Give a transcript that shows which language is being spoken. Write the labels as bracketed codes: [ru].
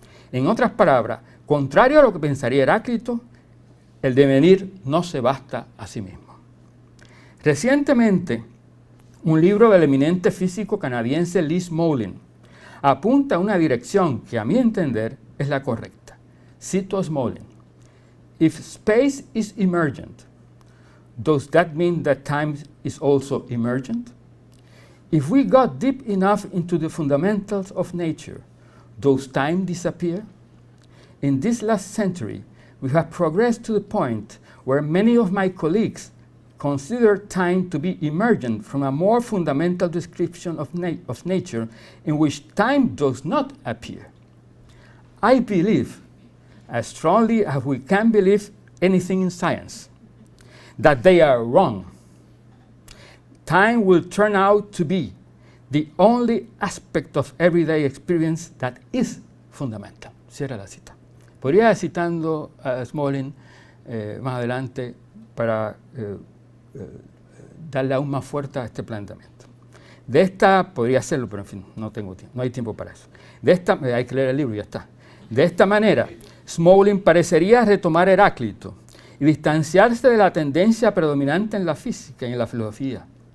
[es] En otras palabras, contrario a lo que pensaría Heráclito, el devenir no se basta a sí mismo. Recientemente, un libro del eminente físico canadiense Lee Smolin apunta a una dirección que, a mi entender, es la correcta. Cito a Smolin: [en] "If space is emergent, does that mean that time is also emergent? If we got deep enough into the fundamentals of nature, does time disappear? In this last century, we have progressed to the point where many of my colleagues consider time to be emergent from a more fundamental description of nature in which time does not appear. I believe, as strongly as we can believe anything in science, that they are wrong. Time will turn out to be the only aspect of everyday experience that is fundamental." [es] Cierra la cita. Podría ir citando a Smolin más adelante para darle aún más fuerza a este planteamiento. De esta, podría hacerlo, pero en fin, no tengo tiempo, no hay tiempo para eso. De esta, hay que leer el libro y ya está. De esta manera, Smolin parecería retomar Heráclito y distanciarse de la tendencia predominante en la física y en la filosofía.